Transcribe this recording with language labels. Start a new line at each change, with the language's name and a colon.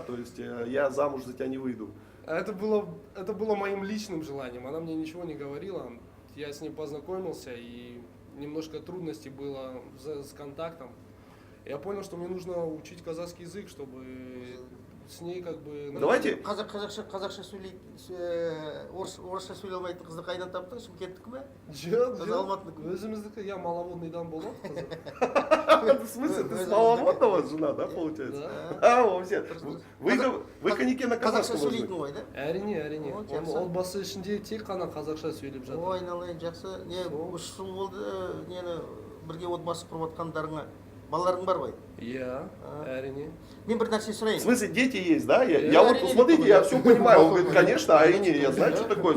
Russian: То есть я замуж за тебя не выйду. Это было моим личным желанием. Она мне ничего не говорила. Я с ней познакомился, и немножко трудностей было с контактом. Я понял, что мне нужно учить казахский язык, чтобы с ней как бы... Давайте...
Kazakh: Қазақша сөйлейді, орысша сөйлей алмайтын қызды қайдан таптың, Шымкенттікі ме? Жоқ, өзіміздікі, я маловодныйдан болдым.
Russian: В смысле, ты с маловодного жена, да, получается? Да. Вообще, вы Канике на казахском
Kazakh: қазақша сөйлейтін ғой, да? Әрине. Отбасы ішінде тек қана қазақша сөйлеп жатыр. Ой, айналайын, жақсы. 3 жыл болды, бірге отбасы құрып жатқандарыңа. Балаларың бар ғой? Иә, әрине. Мен бір нәрсе сұрайын.
Russian: В смысле, дети есть, да? Я вот, посмотрите, я все понимаю. Он говорит, конечно, әрине, я знаю, что такое.